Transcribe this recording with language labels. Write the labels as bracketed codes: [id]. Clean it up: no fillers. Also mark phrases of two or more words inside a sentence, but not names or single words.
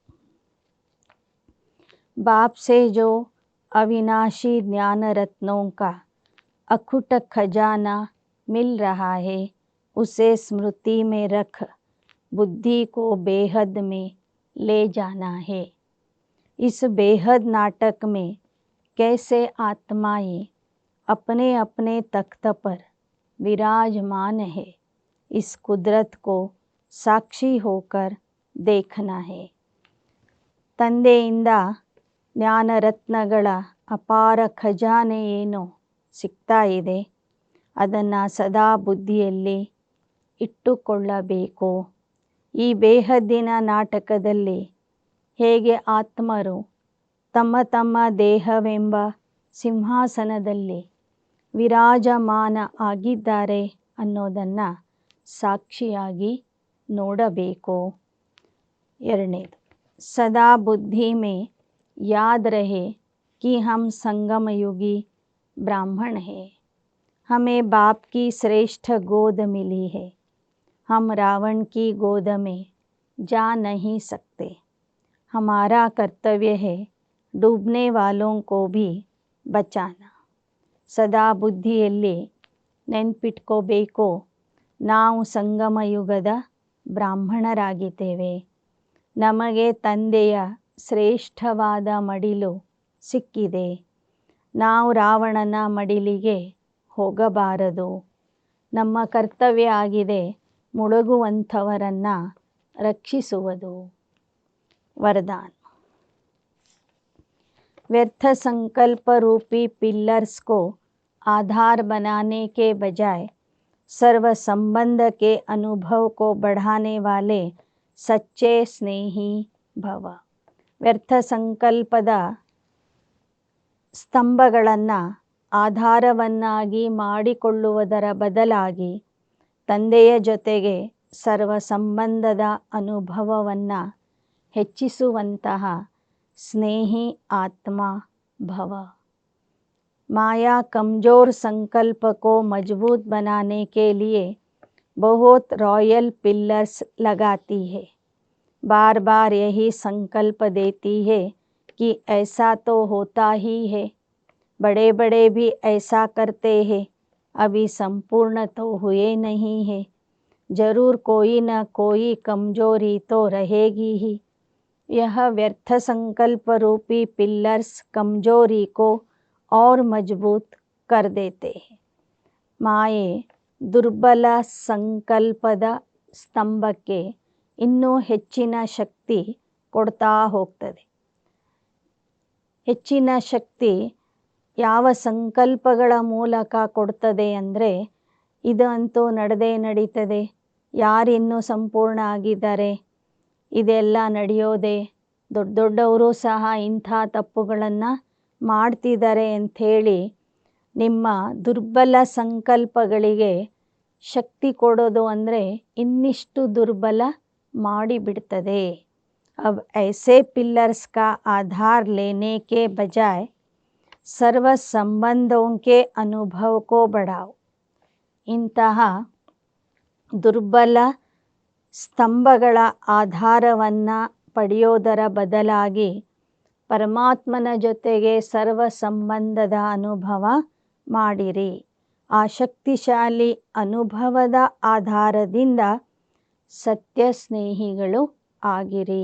[hi] बाप से जो अविनाशी ज्ञान रत्नों का अखुट खजाना मिल रहा है, उसे स्मृति में रख बुद्धि को बेहद में ले जाना है. इस बेहद नाटक में कैसे आत्माएं अपने अपने तख्त पर विराजमान है, इस कुदरत को साक्षी होकर देखना है. [kn] ತಂದೆಯಿಂದ ಜ್ಞಾನರತ್ನಗಳ ಅಪಾರ ಖಜಾನೆ ಏನು ಸಿಗ್ತಾ ಇದೆ, ಅದನ್ನು ಸದಾ ಬುದ್ಧಿಯಲ್ಲಿ ಇಟ್ಟುಕೊಳ್ಳಬೇಕು. ಈ ಬೇಹದ್ದಿನ ನಾಟಕದಲ್ಲಿ ಹೇಗೆ ಆತ್ಮರು ತಮ್ಮ ತಮ್ಮ ದೇಹವೆಂಬ ಸಿಂಹಾಸನದಲ್ಲಿ ವಿರಾಜಮಾನ ಆಗಿದ್ದಾರೆ ಅನ್ನೋದನ್ನು ಸಾಕ್ಷಿಯಾಗಿ ನೋಡಬೇಕು. [hi] ಎರಡನೇದು, सदा बुद्धि में याद रहे कि हम संगम युगी ब्राह्मण हैं। हमें बाप की श्रेष्ठ गोद मिली है। हम रावण की गोद में जा नहीं सकते। हमारा कर्तव्य है डूबने वालों को भी बचाना। [kn] ಸದಾ ಬುದ್ಧಿಯಲ್ಲಿ ನೆನ್ಪಿಟ್ಕೋಬೇಕು, ನಾವು ಸಂಗಮ ಯುಗದ ಬ್ರಾಹ್ಮಣರಾಗಿದ್ದೇವೆ. ನಮಗೆ ತಂದೆಯ ಶ್ರೇಷ್ಠವಾದ ಮಡಿಲು ಸಿಕ್ಕಿದೆ. ನಾವು ರಾವಣನ ಮಡಿಲಿಗೆ ಹೋಗಬಾರದು. ನಮ್ಮ ಕರ್ತವ್ಯ ಆಗಿದೆ ಮುಳುಗುವಂಥವರನ್ನು ರಕ್ಷಿಸುವುದು. [hi] वरदान, व्यर्थ संकल्प रूपी पिलर्स को आधार बनाने के बजाय सर्व संबंध के अनुभव को बढ़ाने वाले सच्चे स्नेही भव. [kn] ವ್ಯರ್ಥ ಸಂಕಲ್ಪದ ಸ್ತಂಭಗಳನ್ನು ಆಧಾರವನ್ನಾಗಿ ಮಾಡಿಕೊಳ್ಳುವುದರ ಬದಲಾಗಿ ತಂದೆಯ ಜೊತೆಗೆ ಸರ್ವ ಸಂಬಂಧದ ಅನುಭವವನ್ನು ಹೆಚ್ಚಿಸುವಂತಹ ಸ್ನೇಹಿ ಆತ್ಮ ಭವ. [hi] माया कमज़ोर संकल्प को मजबूत बनाने के लिए बहुत रॉयल पिलर्स लगाती है. बार बार यही संकल्प देती है कि ऐसा तो होता ही है, बड़े बड़े भी ऐसा करते हैं, अभी संपूर्ण तो हुए नहीं है, ज़रूर कोई न कोई कमजोरी तो रहेगी ही. यह व्यर्थ संकल्प रूपी पिलर्स कमजोरी को और मजबूत कर देते हैं. [kn] ಮಾಯೆ ದುರ್ಬಲ ಸಂಕಲ್ಪದ ಸ್ತಂಭಕ್ಕೆ ಇನ್ನೂ ಹೆಚ್ಚಿನ ಶಕ್ತಿ ಕೊಡ್ತಾ ಹೋಗ್ತದೆ. ಹೆಚ್ಚಿನ ಶಕ್ತಿ ಯಾವ ಸಂಕಲ್ಪಗಳ ಮೂಲಕ ಕೊಡ್ತದೆ ಅಂದರೆ, ಇದು ಅಂತೂ ನಡೆದೇ ನಡೀತದೆ, ಯಾರಿನ್ನೂ ಸಂಪೂರ್ಣ ಆಗಿದ್ದಾರೆ, ಇದೆಲ್ಲ ನಡೆಯೋದೆ, ದೊಡ್ಡ ದೊಡ್ಡವರು ಸಹ ಇಂಥ ತಪ್ಪುಗಳನ್ನು ಮಾಡ್ತಿದ್ದಾರೆ ಅಂಥೇಳಿ ನಿಮ್ಮ ದುರ್ಬಲ ಸಂಕಲ್ಪಗಳಿಗೆ ಶಕ್ತಿ ಕೊಡೋದು ಅಂದರೆ ಇನ್ನಿಷ್ಟು ದುರ್ಬಲ ಮಾಡಿಬಿಡ್ತದೆ. [hi] अब ऐसे पिलर्स का आधार लेने के बजाय सर्व संबंधों के अनुभव को बढ़ाओ. [kn] ಇಂತಹ ದುರ್ಬಲ ಸ್ತಂಭಗಳ ಆಧಾರವನ್ನು ಪಡೆಯೋದರ ಬದಲಾಗಿ ಪರಮಾತ್ಮನ ಜೊತೆಗೆ ಸರ್ವ ಸಂಬಂಧದ ಅನುಭವ ಮಾಡಿರಿ. ಆ ಶಕ್ತಿಶಾಲಿ ಅನುಭವದ ಆಧಾರದಿಂದ ಸತ್ಯ ಸ್ನೇಹಿಗಳು ಆಗಿರಿ.